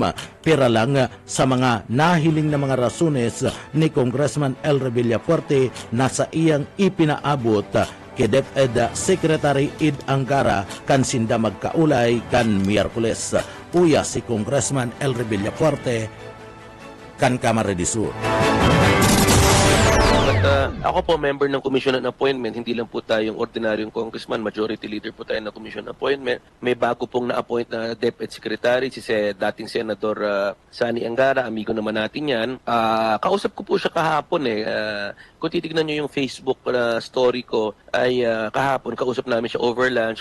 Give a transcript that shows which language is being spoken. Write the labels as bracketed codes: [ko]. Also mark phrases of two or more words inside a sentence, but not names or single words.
[bik] Pera lang sa mga nahiling na mga rasones ni Congressman Elry Villafuerte na sa iyang ipinaabot kay DepEd Secretary Id Angara kan sinda magkaulay kan Miyerkules. Uya si Congressman Elry Villafuerte kan Camarines Sur. [tl] At ako po, member ng Commission on Appointment. Hindi lang po tayong ordinaryong congressman, [en] majority leader [tl] po tayo ng Commission on Appointment. May bago pong na-appoint na DepEd Secretary, si dating Senador Sani Angara, amigo naman natin yan. Kausap ko po siya kahapon kung titignan nyo yung Facebook story ko, ay kahapon kausap namin siya [en] over lunch.